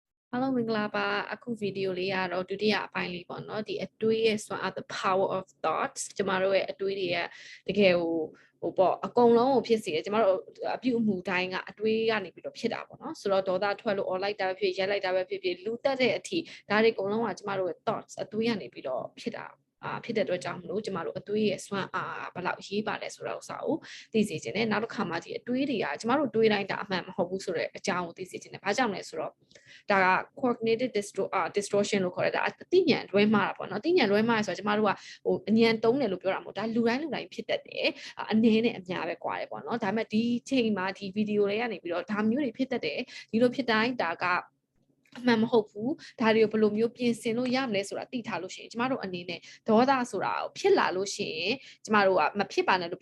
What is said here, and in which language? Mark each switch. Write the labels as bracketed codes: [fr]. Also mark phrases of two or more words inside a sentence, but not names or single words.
[my] Hello မင်္ဂလာပါအခုဗီဒီယိုလေးကတော့ဒုတိယအပိုင်းလေးပေါ့နော်ဒီအတွေးရဲ့စွမ်းအား [en] the power of thoughts [my] ကျမတို့ရဲ့အတွေးတွေကတကယ်ဟိုပေါ့အကုန်လုံးကိုဖြစ်စေတယ်ကျမတို့အပြုအမူတိုင်းကအတွေးကနေပြီးတော့ဖြစ်တာပေါ့နော်ဆိုတော့ဒေါသထွက်လို့ online တာပဲဖြစ်ရက်လိုက်တာပဲဖြစ်လူတက်တဲ့အထိဒါတွေအကုန်လုံးကကျမတို့ရဲ့ thoughts အတွေးကနေပြီးတော့ဖြစ်တာဖြစ်တဲ့အတွက်ကြောင့်မလို့ကျမတို့အတွေးရဲ့စွမ်းအားဘယ်လောက်ရေးပါလဲဆိုတော့ဥစားကိုသိစေချင်တယ်နောက်တစ်ခါမှဒီအတွေးတွေကကျမတို့တွေးတိုင်းဒါအမှန်မဟုတ်ဘူးဆိုတဲ့အကြောင်းကိုသိစေချင်တယ်ဘာကြောင့်လဲဆို တော့ဒါက [en] cognitive distortion [my] လို့ခေါ်တယ်ဒါအသိဉာဏ်လွဲမှားတာပေါ့နော်အသိဉာဏ်လွဲမှားရဆိုတော့ကျမတို့ကအဉာဏ်တုံးတယ်လို့ပြောတာမဟုတ်ဒါလူတိုင်းဖြစ်တတ်တယ်အနည်းနဲ့အများပဲကွာတယ်ပေါ့နော်ဒါပေမဲ့ဒီချိန်မှာဒီဗီဒီယိုတွေကနေပြီးတော့ဒါမျိုးတွေဖြစ်တတ်တယ်ဒီလိုဖြစ်တိုင်းဒါကအမှန်မဟုတ်ဘူးဒါတွေကိုဘယ်လိုမျိုးပြင်ဆင်လို့ရမလဲဆိုတာသိထားလို့ရှိရင်ကျမတို့အနေနဲ့ဒေါသဆိုတာကိုဖြစ်လာလို့ရှိရင်ကျမတို့ကမဖြစ်ပါနဲ့လို့